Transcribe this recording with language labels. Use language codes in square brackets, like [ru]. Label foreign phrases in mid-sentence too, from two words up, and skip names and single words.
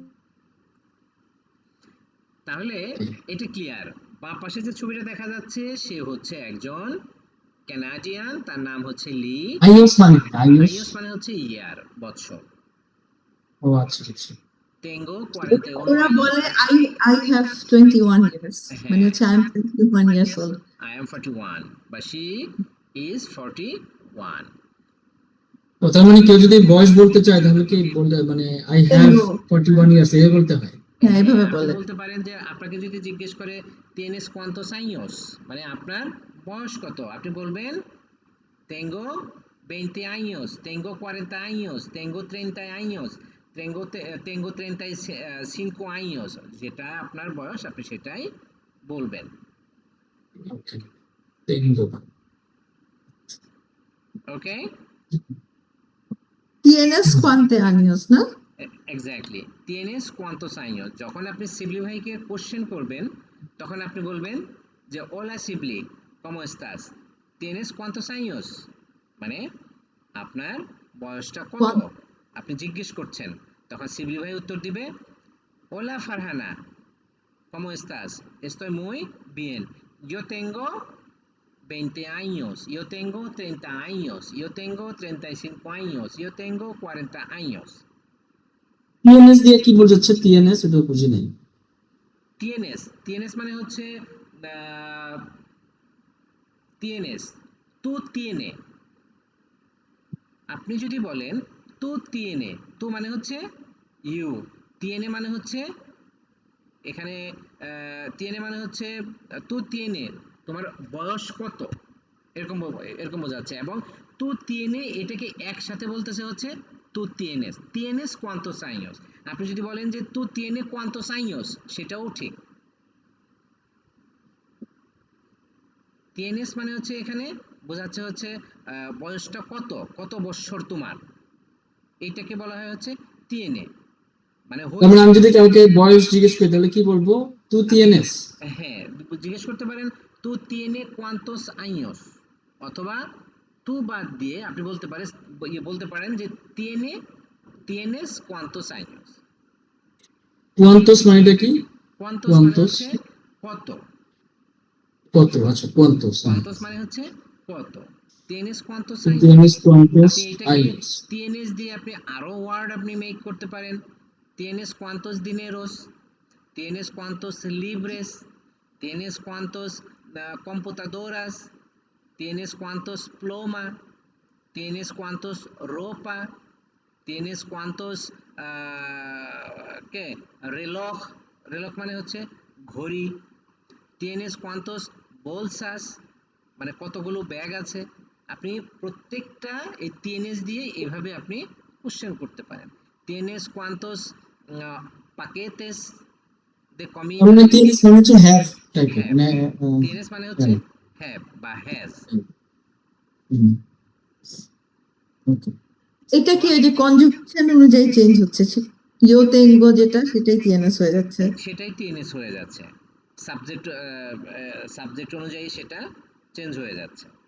[bn] তাহলে এটা ক্লিয়ার। বাম পাশে যে ছবিটা দেখা যাচ্ছে, সে হচ্ছে একজন কানাডিয়ান, তার নাম হচ্ছে লি। আইওস মানে কি? আইওস। আইওস মানে হচ্ছে ইয়ার, বছর। ও আচ্ছা আচ্ছা। [es] টেঙ্গো 41 [bn] ওরা [es] años, [en] বলে I have 21 years. [bn] মানে হ্যাঁ, [en] হচ্ছে I am 21 years old. I am 41 বা she is 41। [bn] ও তার মানে কেউ যদি বয়স বলতে চায় তাহলে কি বলতে মানে [en] I have [es] Tengo. [bn] 41 ইয়ার্স এই বলতে হয়। হ্যাঁ, এভাবে আপনি বলে। বলতে পারেন যে আপনাকে যদি জিজ্ঞেস করে [es] tienes cuántos años, [bn] মানে আপনার বয়স কত, আপনি বলবেন [es] tengo 20 años, tengo 40 años, tengo 30 años, tengo 35 años, [bn] যেটা আপনার বয়স আপনি সেটাই বলবেন। ওকে, টেঙ্গো। ওকে, [es] Tienes 20 años, ¿no? এক্স্যাক্টলি, tienes cuántos años, [bn] যখন আপনি শিবলি ভাইকে কোশ্চেন করবেন, তখন আপনি বলবেন যে hola শিবলি, [es] ¿cómo estás? tienes cuántos años, [bn] মানে আপনার বয়সটা কত, [es] Cuan- [bn] আপনি জিজ্ঞেস করছেন। তখন শিবলি ভাই উত্তর দিবে [es] hola Farhana, ¿cómo estás? estoy muy bien, yo tengo 20 años, yo tengo 30 años, yo tengo 35 años, yo tengo 40 años। [bn] টিএনএস দিয়ে কি বোঝাচ্ছে? টিএনএস এটা বুঝি নাই। [es] tienes [bn] মানে হচ্ছে [es] tienes, tú tiene, [bn] আপনি যদি বলেন [es] tú tiene, [bn] tú মানে হচ্ছে ইউ, tiene মানে হচ্ছে এখানে tiene মানে হচ্ছে [es] tú tiene, [bn] তোমার বয়স কত, এরকম বোঝাচ্ছে, এবং [es] tú tiene [bn] এটাকে একসাথে বলতেছে হচ্ছে [es] tú tienes cuántos años। [bn] আপনি যদি বলেন যে [es] tú tiene cuántos años, [bn] সেটাও ঠিক। tienes মানে হচ্ছে এখানে বোঝাচ্ছে হচ্ছে বয়সটা কত, কত বছর তোমার, এইটাকে বলা হয় হচ্ছে tiene, মানে তার মানে হচ্ছে। আমি যদি কাউকে বয়স জিজ্ঞেস করি তাহলে কি বলবো? [es] tú tienes. [bn] হ্যাঁ, জিজ্ঞেস করতে পারেন [es] tú tiene cuántos años, [bn] অথবা tú বাদ দিয়ে আপনি বলতে পারেন যে [es] tienes cuántos años। [bn] কুয়ান্তোস মানেটা কি? cuántos মানে কুয়ান্তোস হচ্ছে কত, কত? আচ্ছা, কুয়ান্তোস। cuántos মানে হচ্ছে কত, [es] tienes cuántos তু años। tienes cuántos [bn] আপনি এটাকে আইওস। tienes দিয়ে আপনি আরো ওয়ার্ড আপনি মেক করতে পারেন, [es] tienes cuántos dineros, tienes cuántos libres, tienes cuántos computadoras, tienes cuántos pluma, tienes cuántos ropa, tienes cuántos ¿qué? reloj, reloj [bn] মানে হচ্ছে ঘড়ি, [es] tienes cuántos bolsas, [bn] মানে কতগুলো ব্যাগ আছে। আপনি প্রত্যেকটা এই টিএনএস দিয়ে এভাবে আপনি কোশ্চেন করতে পারেন। [es] টিএনএস cuántos paquetes de comida [bn] আমরা কি মানে হচ্ছে হ্যাভ টাইপের have? মানে টিএনএস মানে হচ্ছে হ্যাঁ, have বা has। ওকে। এটা কি ওই যে কনজুগেশন অনুযায়ী চেঞ্জ হচ্ছে [es] yo tengo [bn] যেটা সেটাই টিএনএস হয়ে যাচ্ছে। সেটাই টিএনএস হয়ে যাচ্ছে, [en] subject subject [bn] অনুযায়ী সেটা চেঞ্জ হয়ে যাচ্ছে।